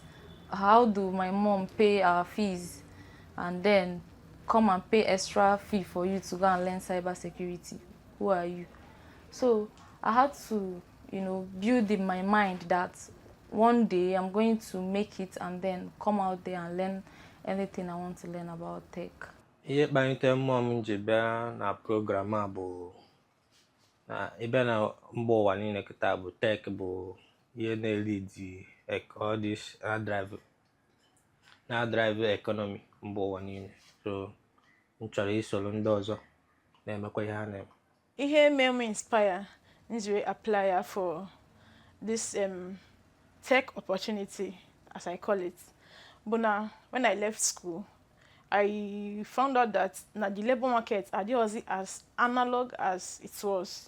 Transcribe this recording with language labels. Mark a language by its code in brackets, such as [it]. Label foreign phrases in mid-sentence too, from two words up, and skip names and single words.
[en] How do my mom pay our fees and then come and pay extra fee for you to go and learn cybersecurity? Who are you? So I had to, build in my mind that one day I'm going to make it and then come out there and learn anything I want to learn about tech. [ig] Ihe kpalitere mmụọ m ji bịa na program a bụ na ebe na mba ụwa niile kịta bụ tech bụ ihe na- [en] lead all this [ig] na- [en] drive economy [ig] mba ụwa niile. So m chọrọ isoro ndị ọzọ na-emekwa ihe ha na-eme. [en] Ihe made me inspire to apply for this tech opportunity, as I call it. But now, when I left school, I found out that the labor market was as analog as it was.